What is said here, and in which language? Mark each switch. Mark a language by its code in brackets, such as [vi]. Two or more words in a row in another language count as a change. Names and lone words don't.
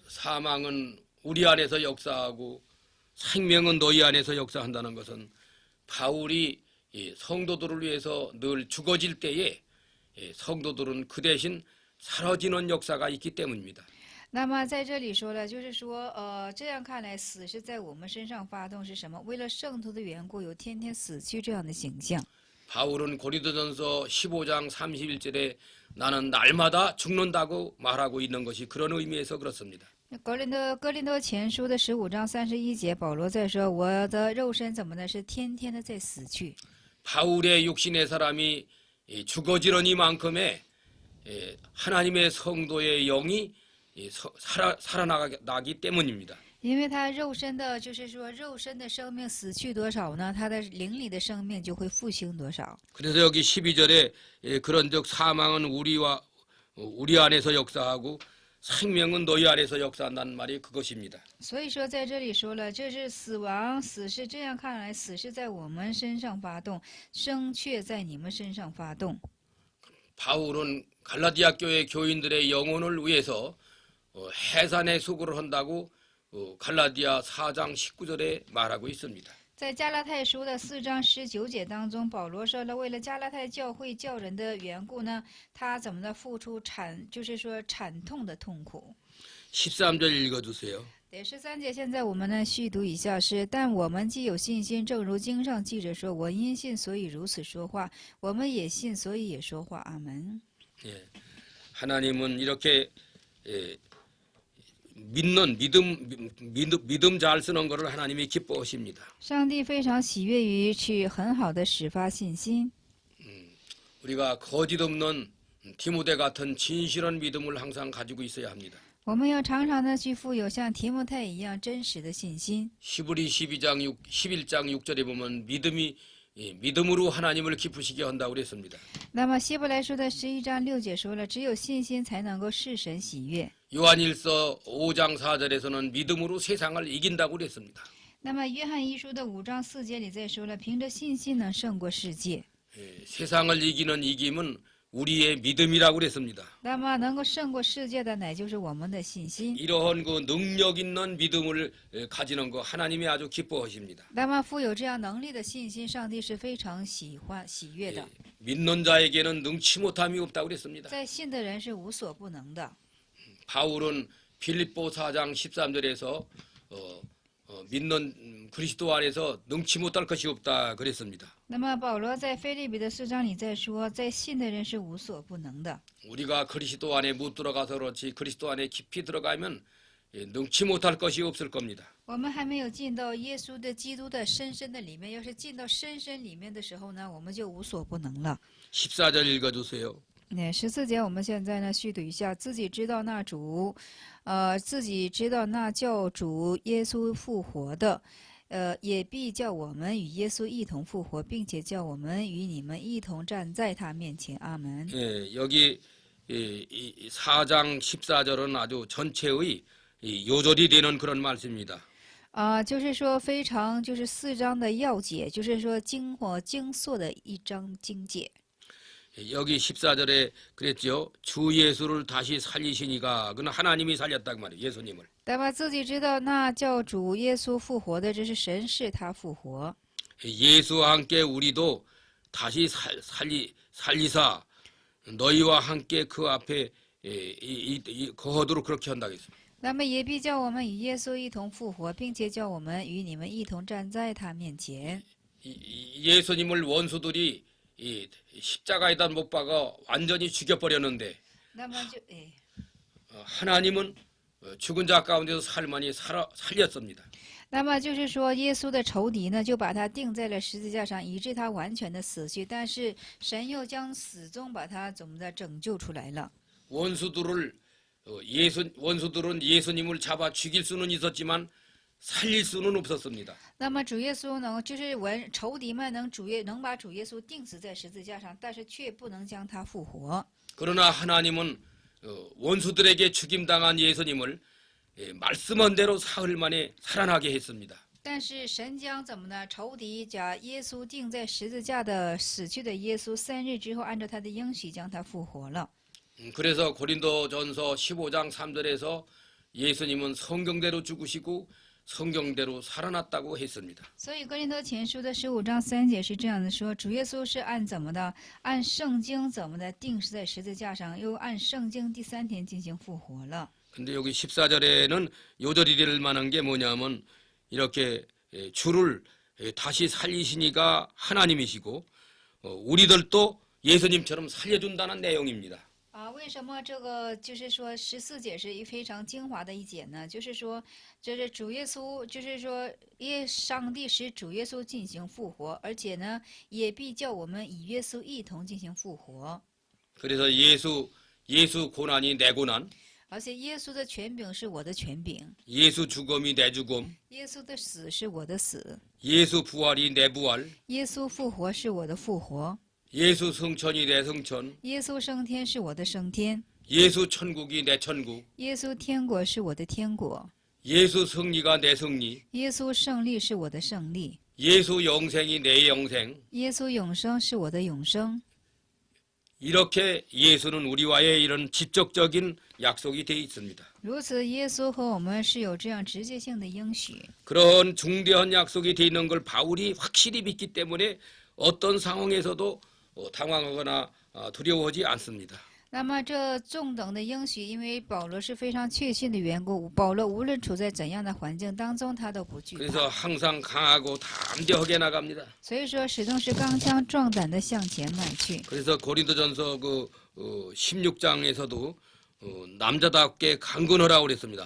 [ko] 사망은 우리 안에서 역사하고 생명은 너희 안에서 역사한다는 것은 바울이 이 성도들을 위해서 늘 죽어질 때에 성도들은 그 대신 사라지는 역사가 있기 때문입니다. [zh] 那么在这里说了，就是说，这样看来，死是在我们身上发动，是什么？为了圣徒的缘故，有天天死去这样的形象。 [ko] 바울은 고린도전서 15장 31절에 나는 날마다 죽는다고 말하고 있는 것이 그런 의미에서 그렇습니다. [zh] 哥林多前书的15章31节，保罗在说：“我的肉身怎么呢？是天天的在死去。” [ko] 바울의 육신의 사람이 죽어지는 이만큼의 하나님의 성도의 영이 살아나기 때문입니다. [zh] 因为他肉身的，就是说肉身的生命死去多少呢？他的灵里的生命就会复兴多少。 [ko] 그래서 여기 12절에 그런즉 사망은 우리 안에서 역사하고 생명은 너희 안에서 역사한다는 말이 그것입니다. [zh] 所以说在这里说了，这是死是这样看来，死是在我们身上发动，生却在你们身上发动。 [ko] 바울은 갈라디아 교회 교인들의 영혼을 위해서 해산의 수고를 한다고 갈라디아 4장 19절에 말하고 있습니다. [zh] 在加拉太书的4章19节当中，保罗说了，为了加拉太教会教人的缘故呢，他怎么的付出就是说惨痛的痛苦。 [ko] 13절 읽어주세요. [zh] 第13节，现在我们呢续读一下是，但我们既有信心，正如经上记着说，我因信所以如此说話，我们也信所以也说话。阿门。 [ko] 예, 하나님은 이렇게 믿음 잘 쓰는 것을 하나님이 기뻐하십니다. [zh] 上帝非常喜悦于去很好的始发信心。 [ko] 우리가 거짓 없는 디모데 같은 진실한 믿음을 항상 가지고 있어야 합니다. [zh] 我们要常常的去富有像提摩太一样真实的信心。 [ko] 히브리 11장 6절에 보면 믿음으로 하나님을 기쁘시게 한다고 그랬습니다. [zh] 那么希伯来书的11章6节说了，只有信心才能够使神喜悦。 [ko] 요한일서 5장 4절에서는 믿음으로 세상을 이긴다고 그랬습니다. [zh] 那么约翰一书的5章4节里再说了，凭着信心能胜过世界。 [ko] 세상을 이기는 이김은 우리의 믿음이라고 그랬습니다. [zh] 那么能够胜过世界的，乃就是我们的信心。 [ko] 이러한 그 능력 있는 믿음을 가지는 거 하나님이 아주 기뻐하십니다. [zh] 那么富有这样能力的信心，上帝是非常喜悦的。 [ko] 믿는 자에게는 능치 못함이 없다고 그랬습니다. [zh] 在信的人是无所不能的。 [ko] 바울은 빌립보 4장 13절에서 믿는 그리스도 안에서 능치 못할 것이 없다 그랬습니다. [zh] 那么保罗在腓立比的4章里在说，在信的人是无所不能的。 [ko] 우리가 그리스도 안에 못 들어가서 그렇지 그리스도 안에 깊이 들어가면 능치 못할 것이 없을 겁니다. [zh] 我们还没有进到耶稣的基督的深深的里面，要是进到深深里面的时候呢，我们就无所不能了。 [ko] 14절 읽어주세요. [zh] 那14节，我们现在呢续读一下，自己知道那叫主耶稣复活的，也必叫我们与耶稣一同复活，并且叫我们与你们一同站在他面前。阿门。 [ko] 여기 4장 14절은 아주 전체의 요절이 되는 그런 말씀입니다. [zh] 就是说非常就是4章的要解，就是说精缩的一章经解。 [ko] 여기 14절에 그랬죠. 주 예수를 다시 살리시니가 그는 하나님이 살렸단 말이에요. 예수님을. [zh] 那么自己知道那叫主耶稣复活的，这是神使他复活。 [ko] 예수와 함께 우리도 다시 살리사 너희와 함께 그 앞에 거하도록 그렇게 한다고 했습니다. [zh] 那么也必叫我们与耶稣一同复活，并且叫我们与你们一同站在他面前。 [ko] 예수님을 원수들이 십자가에다 못 박아 완전히 죽여버렸는데 [zh] 那么就 [ko] 하나님은 죽은 자 가운데서 살만이 살렸습니다. [zh] 那么就是说，耶稣的仇敌呢，就把他钉在了十字架上，以致他完全的死去。但是神又将死中把他怎么的拯救出来了？ [ko] 원수들은 예수님을 잡아 죽일 수는 있었지만 살릴 수는 없었습니다. [zh] 那么主耶稣呢，就是仇敌们能把主耶稣钉死在十字架上，但是却不能将他复活。 [ko] 그러나 하나님은 원수들에게 죽임당한 예수님을 말씀한 대로 사흘 만에 살아나게 했습니다. [zh] 但是神将怎么呢？仇敌将耶稣钉在十字架的死去的耶稣3日之后，按照他的应许将他复活了。 [ko] 그래서 고린도전서 15장 3절에서 예수님은 성경대로 죽으시고 성경대로 살아났다고 했습니다. [zh] 所以哥林多前书的15章3节是这样的说：主耶稣是按怎么的？按圣经怎么的钉死在十字架上，又按圣经第3天进行复活了。 [ko] 근데 여기 14절에는 요절이 될 만한 게 뭐냐면 이렇게 주를 다시 살리시니가 하나님이시고 우리들도 예수님처럼 살려준다는 내용입니다. [zh] 为什么这个就是说14节是非常精华的一节呢？就是说，这是主耶稣，就是说，上帝使主耶稣进行复活，而且呢，也必叫我们与耶稣一同进行复活。 [ko] 그래서 예수 고난이 내 고난, [zh] 而且耶稣的权柄是我的权柄， [ko] 예수 죽음이 내 죽음, [zh] 耶稣的死是我的死， [ko] 예수 부활이 내 부활, [zh] 耶稣复活是我的复活， [ko] 예수 승천이 내 승천, [zh] 耶稣升天是我的升天， [ko] 예수 천국이 내 천국, [zh] 耶稣天国是我的天国， [ko] 예수 승리가 내 승리, [zh] 耶稣胜利是我的胜利， [ko] 예수 영생이 내 영생. [zh] 耶稣永生是我的永生。 [ko] 이렇게 예수는 우리와의 이런 직접적인 약속이 되어 있습니다. [zh] 如此，耶稣和我们是有这样直接性的应许。 [ko] 그런 중대한 약속이 되어 있는 걸 바울이 확실히 믿기 때문에 어떤 상황에서도 당황하거나 두려워하지 않습니다. [zh] 那么这中等的应许，因为保罗是非常确信的缘故，保罗无论处在怎样的环境当中，他都不惧怕。 [ko] 그래서 항상 강하고 담대하게 나갑니다. [zh] 所以说，始终是刚强壮胆的向前迈去。 [ko] 그래서 고린도전서 16장에서도 남자답게 강건하라고 그랬습니다.